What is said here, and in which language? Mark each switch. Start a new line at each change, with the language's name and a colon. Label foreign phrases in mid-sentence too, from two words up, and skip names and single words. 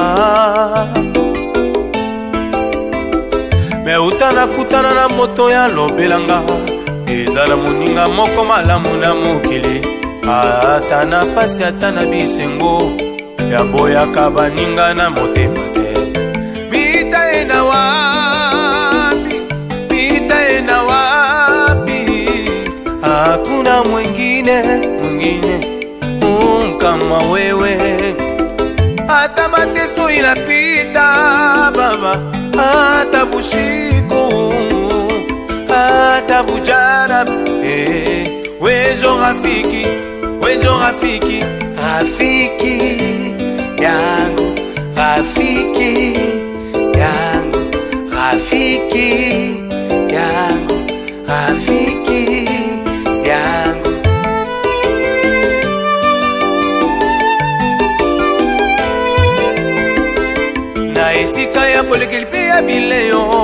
Lingala: me uta nakutana na moto ya lobelanga eza na moninga moko malamu na mokili ata na pasi ata na bisengo ya boyaka baninga na motema te
Swahili: mitaenda wapi mitaenda wapi hakuna mwingine kama wewe hata mateso inapita baba hata bushiko hata bujara wejo rafiki rafiki yangu rafiki yangu rafiki yangu rafiki yangu
Lingala: na esika ya bolekeli mpe ya bileyo